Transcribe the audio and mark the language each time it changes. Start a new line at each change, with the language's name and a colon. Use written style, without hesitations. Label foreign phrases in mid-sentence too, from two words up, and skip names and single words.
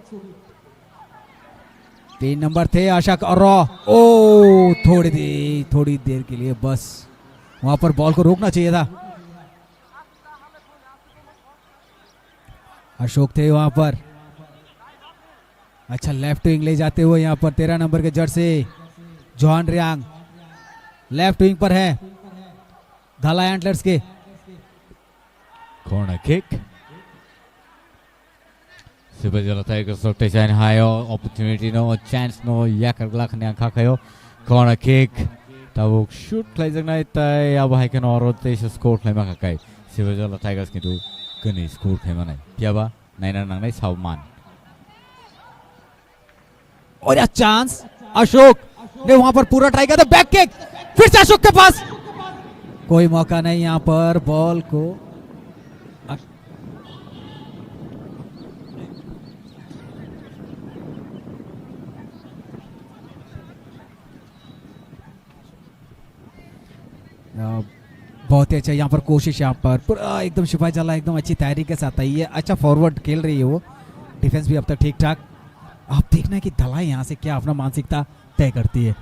Hindi: 3 नंबर थे अशक और ओ थोड़ी देर के लिए बस वहां पर बॉल को रोकना चाहिए था अशोक थे वहां पर अच्छा
English: left wing
Hindi: ले जाते हुए यहां पर 13 नंबर के जर्सी जॉन रियांग
English: left wing
Hindi: पर है धाला एंटलर्स के
English: corner kick
Kok Borok: Sibajala Tigers of Tashan Hayo opportunity no chance no yakar glak ne angka kayo
English: corner kick
Kok Borok: tabuk
English: shoot play
Kok Borok: jang nai tai abahaikan oro te score claima kakai Sibajala Tigers kintu kani score claima nai piaba naina nang nai sauman
Hindi: और यह चांस अशोक ने वहां पर पूरा ट्राई किया था
English: back kick
Hindi: फिर से अशोक के पास कोई मौका नहीं यहां पर बॉल को बहुत ही अच्छा यहाँ पर कोशिश यहाँ पर पूरा एकदम सिपाहीजला एकदम अच्छी तैयारी के साथ आई है अच्छा फॉरवर्ड खेल रही है वो डिफेंस भी अब तक ठीक ठाक आप देखना है कि धलाई यहाँ से क्या अपना मानसिकता तय करती है